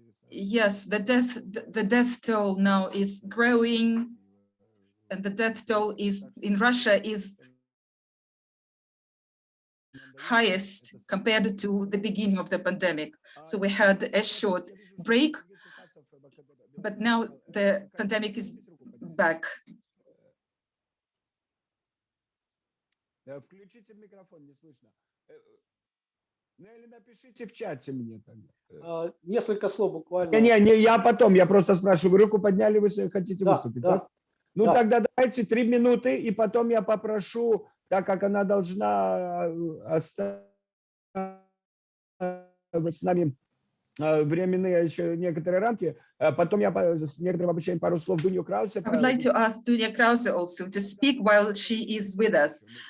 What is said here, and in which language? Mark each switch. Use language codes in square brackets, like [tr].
[en] Yes, the death toll now is growing, and the death toll in Russia is highest compared to the beginning of the pandemic. So we had a short break, but now the pandemic is back. [ru] Включите микрофон, не слышно. Ну или напишите в чате мне тогда. Несколько слов буквально. Не, я потом, я просто спрашиваю, руку подняли, вы хотите выступить, да? Ну тогда давайте 3 минуты, и потом я попрошу, так как она должна оставить с нами временные еще некоторые рамки, потом я с некоторым обучением пару слов Дуню Краусе. [en] I would like to ask Dunya Krause also to speak while she is with us.